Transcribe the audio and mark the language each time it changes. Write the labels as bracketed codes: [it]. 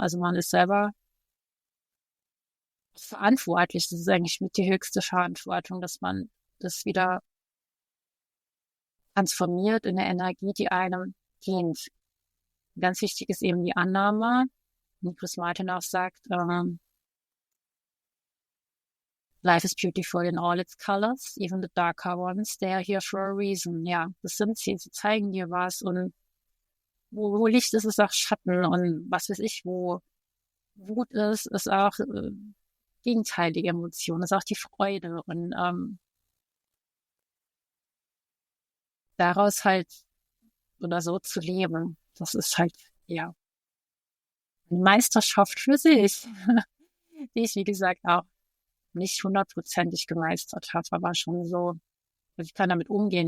[de] Also man ist selber verantwortlich. Das ist eigentlich mit die höchste Verantwortung, dass man das wieder transformiert in eine Energie, die einem dient. Ganz wichtig ist eben die Annahme, wie Chris Martin auch sagt, [en] Life is beautiful in all its colors, even the darker ones. They are here for a reason. [de] Ja, das sind sie. Sie zeigen dir was und wo Licht ist, ist auch Schatten und was weiß ich, wo Wut ist auch gegenteilige Emotion, ist auch die Freude und daraus halt oder so zu leben, das ist halt, ja, eine Meisterschaft für sich, die ich, wie gesagt, auch nicht hundertprozentig gemeistert habe, aber schon so, also ich kann damit umgehen.